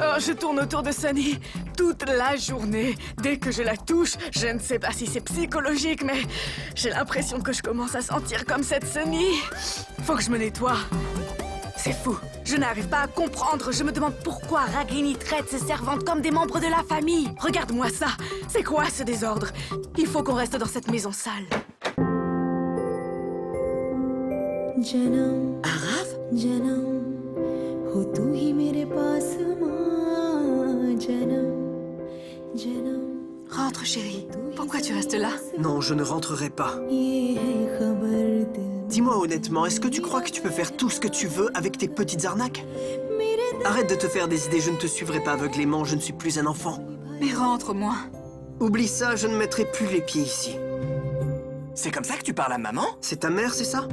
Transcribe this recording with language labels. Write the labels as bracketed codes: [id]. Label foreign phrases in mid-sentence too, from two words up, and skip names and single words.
[fr] Oh, je tourne autour de Sunny toute la journée. Dès que je la touche, je ne sais pas si c'est psychologique, mais j'ai l'impression que je commence à sentir comme cette Sunny. Faut que je me nettoie. C'est fou. Je n'arrive pas à comprendre. Je me demande pourquoi Ragini traite ses servantes comme des membres de la famille. Regarde-moi ça. C'est quoi ce désordre? Il faut qu'on reste dans cette maison sale. Arav? [hi] हो तू ही मेरे पास माँ जन्म जन्म [fr] Rentre, chérie. Pourquoi tu restes là? Non, je ne rentrerai pas. [hi] ये है खबर दिल [fr] Dis-moi honnêtement, est-ce que tu crois que tu peux faire tout ce que tu veux avec tes petites arnaques? Arrête de te faire des idées, je ne te suivrai pas aveuglément, je ne suis plus un enfant. Mais rentre, moi. Oublie ça, je ne mettrai plus les pieds ici. C'est comme ça que tu parles à maman? C'est ta mère, c'est ça?